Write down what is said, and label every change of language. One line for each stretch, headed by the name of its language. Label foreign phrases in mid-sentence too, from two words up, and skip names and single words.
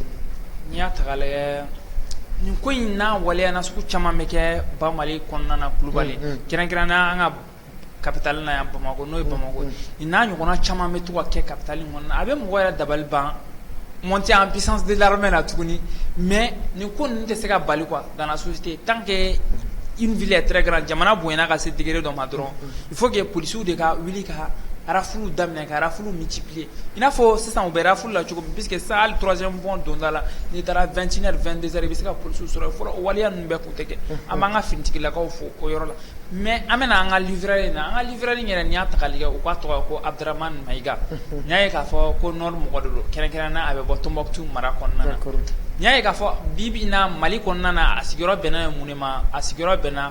Bambara: n'i y'a ta k'a lajɛ nin ko in n'a waleya na sugu caman bɛ kɛ ba Mali kɔnɔna na Kulubali kɛrɛnkɛrɛnnenya an ka capitale na yan Bamako n'o ye Bamako nin n'a ɲɔgɔnna caman bɛ to ka kɛ capitale in kɔnɔna na a bɛ mɔgɔ yɛrɛ dabali ban
French: monter en puissance de l'armée
Bambara: la tuguni mais nin ko ninnu tɛ se ka bali quoi
French: dans la société tant que une ville est très grande
Bambara: jamana bonyana ka se degré dɔ ma dɔrɔn
French: il faut que policiers
Bambara: de ka wuli ka rafulu daminɛ ka rafulu multiplier i n'a fɔ sisan u bɛ rafulu la cogo min
French: puisque ça
Bambara: hali
French: troisième pont
Bambara: donda la n'i taara 21h 22h i bɛ se ka policiers sɔrɔ fɔlɔ o waleya ninnu bɛɛ kun tɛ kɛ an b'an ka finitigilakaw fo o yɔrɔ la mais an bɛna an ka livrairie na an ka livrairie yɛrɛ n'i y'a ta k'a lajɛ u ka tɔgɔ ko Abdramane Maïga n'i y'a ye k'a fɔ ko nord mɔgɔ de don kɛrɛnkɛrɛnnenya a bɛ bɔ Tombouctou mara kɔnɔna na n'i y'a ye k'a fɔ bi in na Mali kɔnɔna na a sigiyɔrɔ bɛnna mun de ma a sigiyɔrɔ bɛnna